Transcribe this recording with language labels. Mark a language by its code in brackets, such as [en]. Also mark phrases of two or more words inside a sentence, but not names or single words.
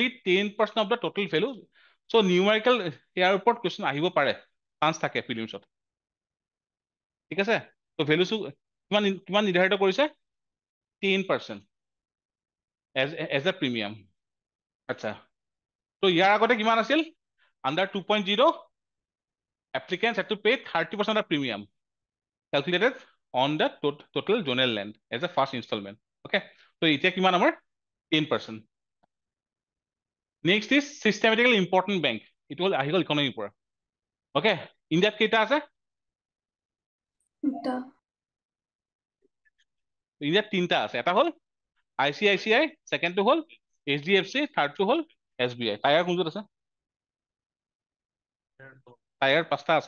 [as] 10% [en] of the total value so numerical [as] ইয়াৰ ওপৰত কুৱেশ্যন আহিব পাৰে চান্স থাকে ফিলিমছত ঠিক আছে তো ভেলুটো কিমান কিমান নিৰ্ধাৰিত কৰিছে 10% [en] as a premium [as] আচ্ছা তো ইয়াৰ আগতে কিমান আছিল [en] আণ্ডাৰ 2.0 applicants had to pay 30% of premium calculated on the total zonal land as a first installment okay so [as] এতিয়া কিমান আমাৰ 10% [en] next is systematically important bank it will [as] আহি গ'ল ইকনমিৰ পৰা okay ইণ্ডিয়াত কেইটা আছে দুটা ইণ্ডিয়াত তিনটা আছে এটা হ'ল ICICI ছেকেণ্ডটো হ'ল HDFC থাৰ্ডটো হ'ল SBI টায়াৰ কোনটোত আছে টায়াৰ পাঁচটা আছে